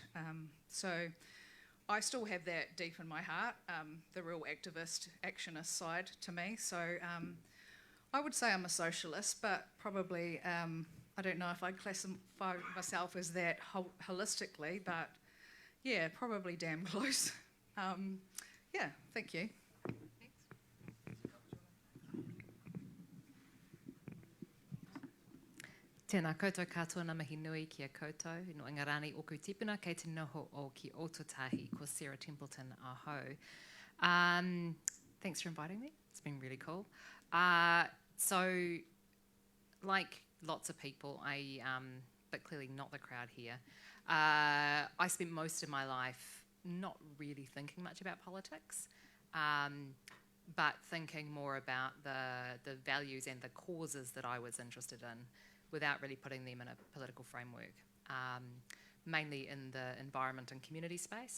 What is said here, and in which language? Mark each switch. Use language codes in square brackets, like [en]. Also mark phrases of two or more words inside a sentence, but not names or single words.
[en] So I still have that deep in my heart, the real actionist side to me. So I would say I'm a socialist, but probably, I don't know if I'd classify myself as that holistically, but yeah, probably damn close. Yeah, thank you. [mi] Tēnā koutou katoa ngā mihi nui ki a koutou, no ingarani oku tipuna kei te noho o ki Aotearoa ko Sara Templeton aho. [en] Thanks for inviting me, it's been really cool. So, like lots of people, but clearly not the crowd here, I spent most of my life not really thinking much about politics, but thinking more about the values and the causes that I was interested in, without really putting them in a political framework, mainly in the environment and community space.